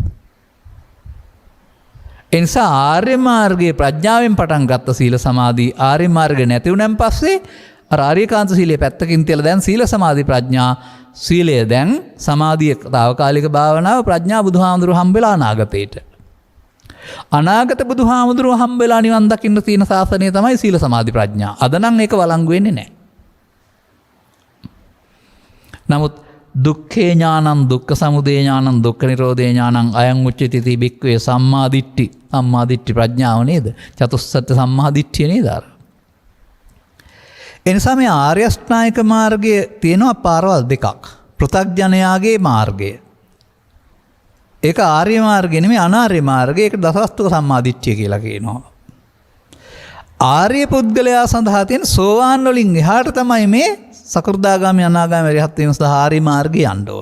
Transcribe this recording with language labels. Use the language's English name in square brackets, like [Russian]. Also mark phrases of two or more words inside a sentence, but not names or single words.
[Sinhala] ඒ නිසා ආර්ය මාර්ගයේ ප්‍රඥාවෙන් පටන් ගත්ත සීල සමාධි ආර්ය මාර්ගය නැති වුණාන් පස්සේ අර ආර්යකාන්ත සීලයේ පැත්තකින් තියලා දැන් සීල සමාධි ප්‍රඥා සීලය දැන් සමාධිය තාවකාලික භාවනාව ප්‍රඥා බුදුහාමුදුරුවෝ හම්බෙලා අනාගතේට. අනාගත බුදුහාමුදුරුවෝ හම්බෙලා නිවන් දකින්න තියෙන ශාසනය තමයි සීල සමාධි ප්‍රඥා. අද නම් ඒක වළංගු වෙන්නේ නැහැ. [Pali] නමුත් දුක්ඛේ ඥානං දුක්ඛ සමුදය ඥානං දුක්ඛ නිරෝධේ ඥානං අයං උච්චති බික්ඛවේ සම්මා දිට්ඨි. සම්මා දිට්ඨි [Sinhala] ප්‍රඥාව නේද? චතුස්සත්ත්‍ය සම්මා දිට්ඨිය නේද? එනිසා මේ ආර්ය අෂ්ටාංගික මාර්ගයේ තියෙනවා පාරවල් දෙකක්. පෘථග්ජනයාගේ මාර්ගය. ඒක ආර්ය මාර්ගය නෙමෙයි අනාර්ය මාර්ගය. ඒක දසවස්තුක සම්මාදිට්ඨිය කියලා කියනවා. ආර්ය පුද්ගලයා සඳහා තියෙන සෝවාන් වලින් එහාට තමයි මේ සකෘදාගාමී අනාගාමී අරිහත් වීම සඳහා ආර්ය මාර්ගය යන්න ඕන.